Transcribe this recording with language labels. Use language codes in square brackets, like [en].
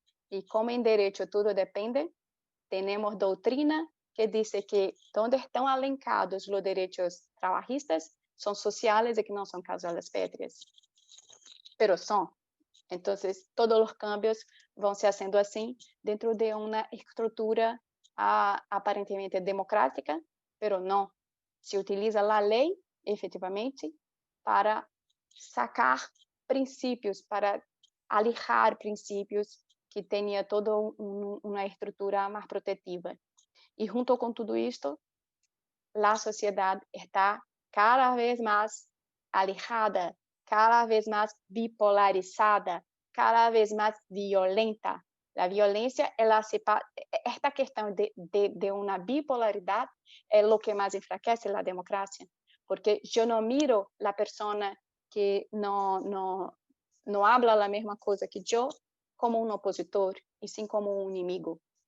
[es] Y como en derecho todo depende, tenemos doctrina que dice que donde están alencados los derechos trabajístas son sociales y que no son causales pétreas. Pero son. Entonces, todos los cambios van se haciendo así dentro de una estructura aparentemente democrática, pero no. Se utiliza la ley, efectivamente, para sacar princípios, para alejar princípios [pt] que tenha toda uma estrutura mais protetiva. E junto com tudo isto, a sociedade está [es] cada vez mais alejada, cada vez más bipolarizada, cada vez más violenta. La violencia, esta cuestión de una bipolaridad es lo que más enfraquece la democracia, porque yo no miro la persona que no habla la misma cosa que yo como un opositor, y sí como un enemigo.